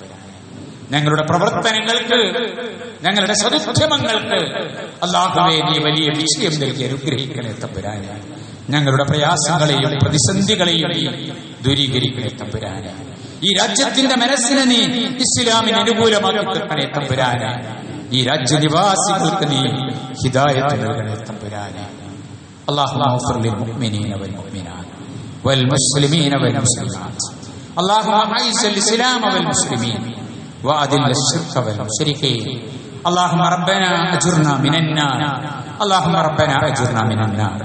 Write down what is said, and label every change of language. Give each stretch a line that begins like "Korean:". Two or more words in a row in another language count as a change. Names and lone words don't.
Malayalam: ഞങ്ങളുടെ പ്രവർത്തനങ്ങൾക്ക്, ഞങ്ങളുടെ സദുദ്യമങ്ങൾക്ക് അല്ലാഹുവേ നീ വലിയ വിജയം നൽകി അനുഗ്രഹിക്കണേ തമ്പുരാനെ. ഞങ്ങളുടെ പ്രയാസങ്ങളെയും പ്രതിസന്ധികളെയും നീ ദൂരീകരിക്കണേ തമ്പുരാനെ. ഈ രാജ്യത്തിന്റെ മനസ്സിനെ നീ ഇസ്ലാമിന് അനുകൂലമാക്കി തീർക്കണേ തമ്പുരാനെ. ഈ രാജ്യനിവാസികൾക്ക് നീ ഹിദായത്ത് നൽകണേ തമ്പുരാനെ.
Arabic: اللهم اغفر للمؤمنين والمؤمنات والمسلمين والمسلمات. اللهم اعز الاسلام والمسلمين واذل الشرك والمشركين. اللهم ربنا اجرنا من النار. اللهم ربنا اجرنا من النار.